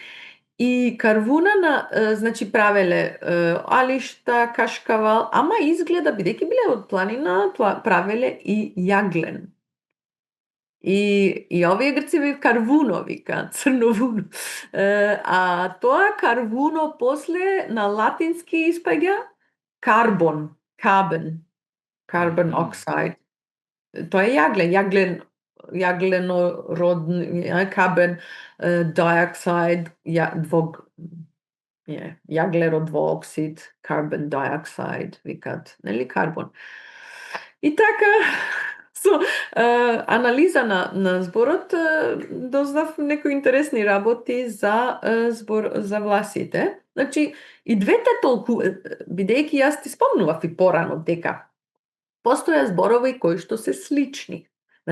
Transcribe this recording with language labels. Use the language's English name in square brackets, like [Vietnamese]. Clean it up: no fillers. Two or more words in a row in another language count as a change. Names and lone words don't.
[Macedonian] И карвуна значи правеле алишта, кашкавал, ама изгледа, бидејќи биле од планина, правеле и јаглен. И овие грци карвуно вика, црновуно. А тоа карвуно после на латински испаѓа [English] carbon oxide. [Macedonian] Тоа е јаглен, [English] carbon dioxide, [Macedonian] јаглерод двооксид, [English] carbon dioxide, [Macedonian] викат, нели, карбон. И така, со анализа на зборот дознав некои интересни работи за власите. Значи, и двете толку, бидејќи јас ти спомнував и порано дека постоја зборови кои што се слични.